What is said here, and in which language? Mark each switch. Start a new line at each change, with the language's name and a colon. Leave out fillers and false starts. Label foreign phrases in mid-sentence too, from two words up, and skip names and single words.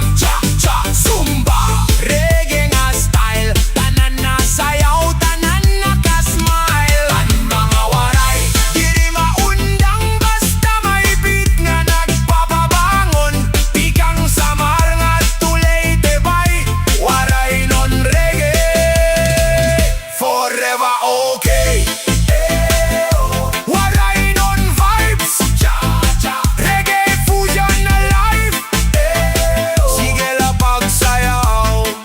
Waray: Cha-cha, zumba, reggae nga style. Tanan na sayaw, tanan na kasmile. Ang mga waray diri maundang, basta may beat nga nagpapabangon. Pikang Samar nga Leyte bay, waray non reggae.
English: Forever okay.
Waray: Waray non vibes.
English: Reggae fusion alive.
Waray: Sige la pagsayaw.